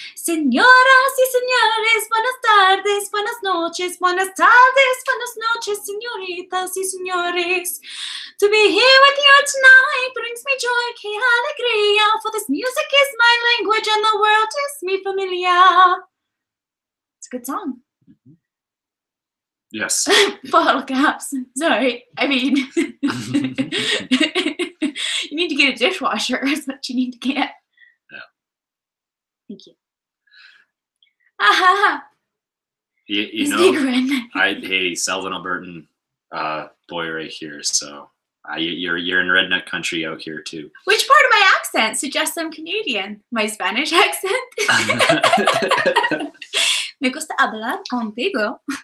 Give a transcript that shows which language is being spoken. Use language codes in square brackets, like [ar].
[es] Señoras y señores, buenas tardes, buenas noches, señoritas y señores. [en] To be here with you tonight brings me joy, [es] que alegría, [en] for this music is my language and the world is me familiar. It's a good song. Yes. Bottle caps. Sorry. I mean, you need to get a dishwasher. That's what you need to get. Thank you. You know, hey, Selden Albertan boy right here. So you're in redneck country out here too. Which part of my accent suggests I'm Canadian? My Spanish accent? [es] Me gusta hablar contigo.